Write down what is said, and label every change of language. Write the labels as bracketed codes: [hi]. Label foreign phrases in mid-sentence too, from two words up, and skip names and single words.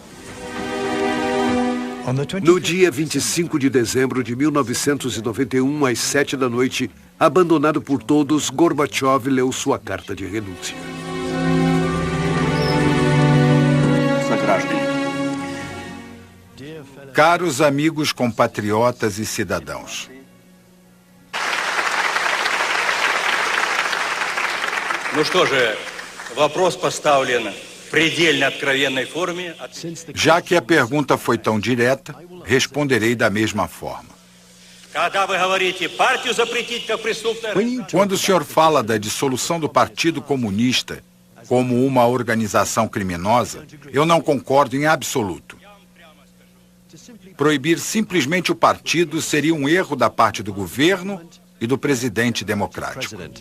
[pt] No dia 25 de dezembro de 1991, às 7 da noite, abandonado por todos, Gorbachev leu sua carta de renúncia. Caros amigos, compatriotas e cidadãos. [ru] Ну что же, вопрос поставлен в предельно откровенной форме. [pt] Já que a pergunta foi tão direta, responderei da mesma forma. [ru] Когда вы говорите партию запретить как преступное... [pt] Quando o senhor fala da dissolução do Partido Comunista como uma organização criminosa, eu não concordo em absoluto. Proibir simplesmente o partido seria um erro da parte do governo e do presidente democrático.